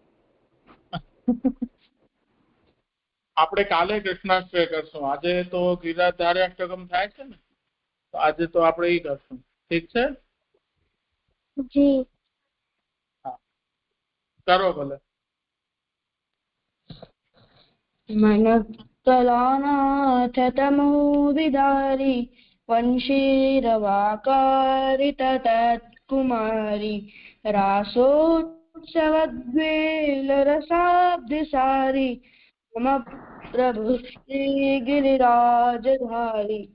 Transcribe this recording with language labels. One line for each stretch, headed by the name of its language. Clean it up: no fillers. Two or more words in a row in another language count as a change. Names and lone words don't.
Gujarati: આપણે કાલે કૃષ્ણાશ્રય કરશું. આજે તો ગિરિરાજધાર્યાષ્ટકમ થાય છે ને, તો આજે તો આપણે એ કરશું. ઠીક છે? જી. હા, કરો ભલે.
Sanskrit: मनकलानाथ तमो विदारी वंशीरवाकारितत्कुमारी रासोत्सवद्वेलरसाब्धिसारी मम प्रभु श्रीगिरिराजधारी